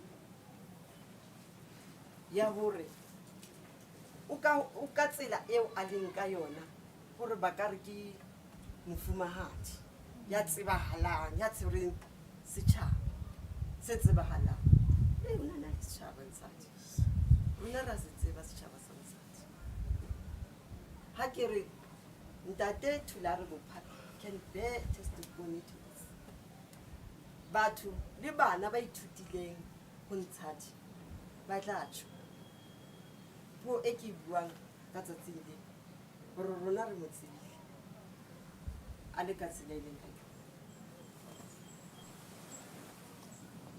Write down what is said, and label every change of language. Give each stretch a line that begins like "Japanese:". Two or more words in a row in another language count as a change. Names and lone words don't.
Southern Sotho: Ya hore o ka tsela eo a leng ka yona hore ba ka re ke mofumahadi ya tsebahalang ya tshwereng setjhaba se tsebahalang o na le setjhaba Ntshadi rona ra se tseba setjhaba sa Ntshadi ha ke re ntate Thulare Bophara
English: can bear testimony to this
Southern Sotho: batho le bana ba ithutileng ho Ntshadi ba tla tsho po e ke buang ka tsatsing le gore rona re mo tsebile a le ka tsela e leng ka yona